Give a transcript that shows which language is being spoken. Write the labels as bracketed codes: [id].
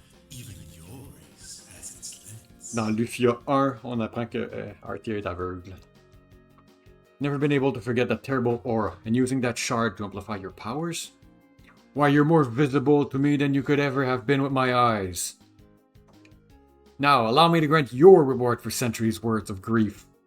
[en] Even yours has its limits. [fr] Dans Lufia 1, on apprend que Artia est aveugle. [en] Never been able to forget that terrible aura, and using that shard to amplify your powers? Why, you're more visible to me than you could ever have been with my eyes. Now, allow me to grant your reward for centuries' worth of grief.